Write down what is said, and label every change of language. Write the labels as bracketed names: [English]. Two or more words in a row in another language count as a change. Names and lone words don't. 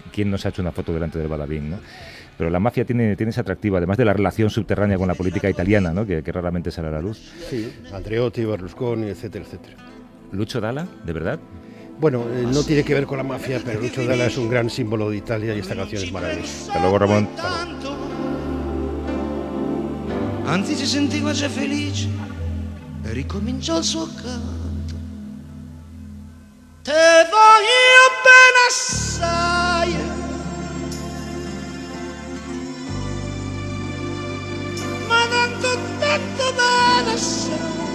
[Spanish] ¿Quién no se ha hecho una foto delante del Badabing, no? Pero la mafia tiene ese atractivo, además de la relación subterránea con la política italiana, ¿no? que raramente sale a la luz. Sí, Andreotti, Berlusconi, etcétera, etcétera. ¿Lucho Dalla, de verdad? Bueno, no tiene que ver con la mafia, pero Lucio Dalla es un gran símbolo de Italia y esta canción es maravillosa. Hasta luego, Ramón. [Italian] Anzi si sentiva già felice e ricominciò il suo canto. [Neapolitan] Te voglio bene assai, ma tanto bene assai.